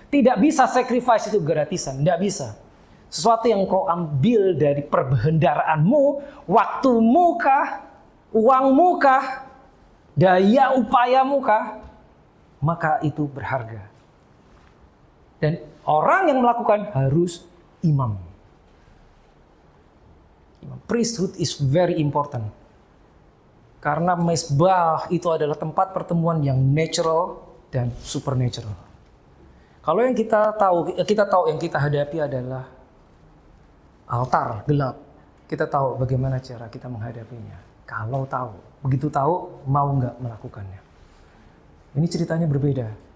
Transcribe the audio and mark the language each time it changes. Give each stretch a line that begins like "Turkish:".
Indonesian: Tidak bisa sacrifice itu gratisan. Nggak bisa. Sesuatu yang kau ambil dari perbendaaraanmu, waktumu kah, uangmu kah, daya upayamu kah, maka itu berharga. Dan orang yang melakukan harus imam.
English: Priesthood is very important.
Indonesian: Karena mesbah itu adalah tempat pertemuan yang natural dan supernatural. Kalau yang kita tahu yang kita hadapi adalah altar gelap. Kita tahu bagaimana cara kita menghadapinya. Kalau tahu, begitu tahu, mau nggak melakukannya. Ini ceritanya berbeda.